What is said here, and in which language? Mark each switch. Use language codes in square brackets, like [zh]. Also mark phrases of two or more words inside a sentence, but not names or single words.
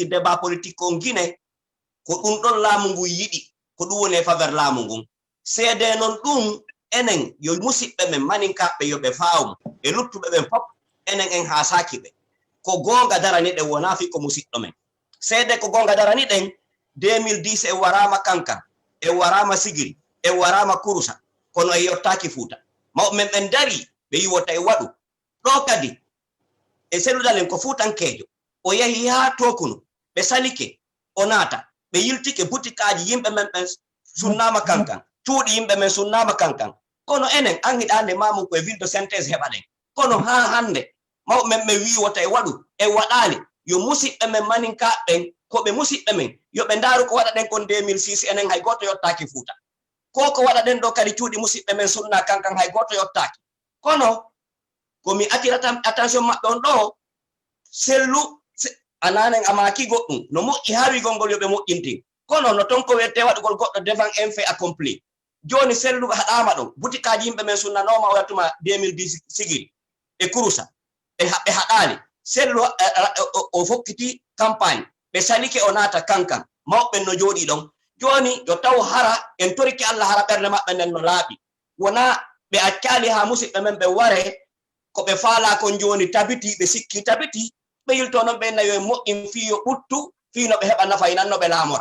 [ff] débat politique on guine ko ɗum ɗon laamu ngun yiɗi ko ɗum woni e faveur laamu ngun seede noon ɗum enen yo musidɓe men maninkaɓe yoɓe fawmu e luttuɓe ɓen fof enen en haasaki ɓe ko gonga darani ɗen wona fi ko musidɗo men seede ko gonga darani ɗen 2010 e warama kankan e warama sigiri e warama kurusa kono e yottaki fuuta mawɓe men ɓen dari ɓe yiwota e waɗu ɗo kadi e selludal en ko fuutankejo o yahi ha tokuno ɓe salike o naata ɓe yiltike butikaji yimɓe men ɓen sunnama kankan cuuɗi yimɓe men sunnama kankan kono enen an hiɗande mamum koye [fr] ville de synthèse [ff] heɓaɗen kono ha hande mawɓe men ɓe wiwota e waɗu e waɗali yo musidɓe men maninkaɓen koɓe musidɓe men yoɓe ndaaru ko waɗa ɗen kon 2006 enen hay goto yottaki fuuta ko waɗa ɗen ɗo kadi cuuɗi musidɓe men sunna kankan hay goto yottaki kono komi attirata attention maɓɓe on ɗo sellu ananen amaki goɗɗum no moƴƴi ha wigol ngol yoɓe moƴƴintin kono no ton ko wette waɗugol goɗɗo [fr] devant un fait accompli [ff] joni sellu haɗama ɗon butikaji yimɓe men sunnanoma o yattuma 2010 sigiri e kurusa ɓe haɗali sellu o fokkiti campagne ɓe salike o naata kankan mawɓe no jooɗi ɗon joni yo taw hara en toriki Allah hara ɓerde maɓɓe nden no laaɓi wona ɓe accali ha musidɓe men ɓe ware ko ɓe faala kon joni tabiti ɓe sikki tabiti ɓe yilto noon ɓe nayo e moƴƴin fiyo ɓuttu fino ɓe heɓa nafa nanno ɓe laamora